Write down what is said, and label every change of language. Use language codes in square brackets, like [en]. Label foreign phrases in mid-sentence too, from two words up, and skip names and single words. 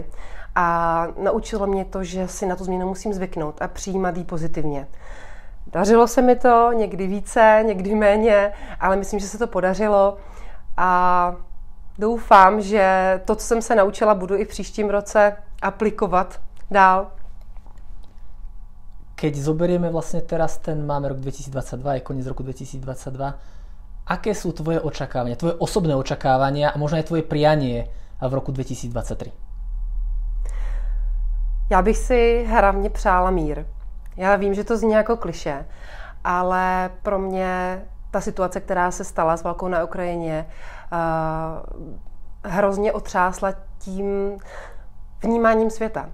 [cs] A naučilo mě to, že si na tu změnu musím zvyknout a přijímat ji pozitivně. Dařilo se mi to, někdy více, někdy méně, ale myslím, že se to podařilo a doufám, že to, co jsem se naučila, budu i v příštím roce aplikovat dál. [sk] Keď zoberieme vlastne teraz máme rok 2022, je koniec roku 2022, aké sú tvoje očakávania, tvoje osobné očakávania a možno aj tvoje prianie v roku 2023? [cs] Já bych si hlavně přála mír. Já vím, že to zní jako klišé, ale pro mě ta situace, která se stala s válkou na Ukrajině, hrozně otřásla tím vnímáním světa.